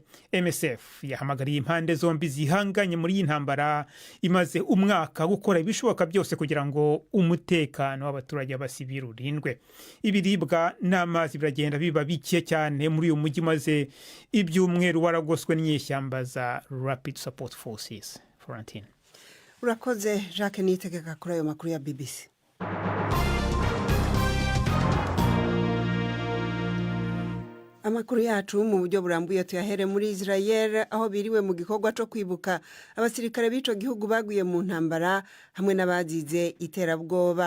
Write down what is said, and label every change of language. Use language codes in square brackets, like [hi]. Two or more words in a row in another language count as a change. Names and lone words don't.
[rw] MSF yahamagariye impande zombi zihanganye muri iyi ntambara imaze umwaka gukora ibishoboka byose kugira ngo umutekano w'abaturage b'abasivili urindwe. Ibiribwa n'amazi biragenda biba bike cyane muri uyu mujyi maze ibyumweru waragoswe n'inyeshyamba za Rapid Support Forces. Florentine. Urakoze Jacques Niyitegeka kuri ayo makuru ya BBC. Amakuru yacu mu buryo burambuye tuyahere muri Israel aho biriwe mu gikorwa cyo kwibuka abasirikare b'ico gihugu baguye mu ntambara hamwe n'abazize iterabwoba.